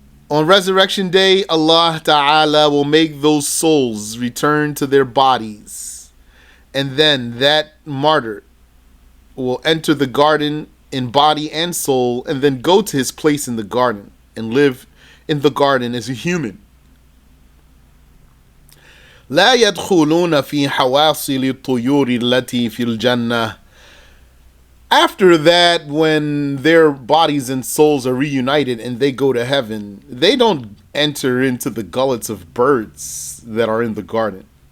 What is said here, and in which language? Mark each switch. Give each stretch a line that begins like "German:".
English: On Resurrection Day, Allah Ta'ala will make those souls return to their bodies. And then that martyr will enter the garden in body and soul, and then go to his place in the garden and live in the garden as a human.
Arabic: لا يدخلون في حواصل الطيور التي في الجنة.
English: After that, when their bodies and souls are reunited and they go to heaven, they don't enter into the gullets of birds that are in the garden.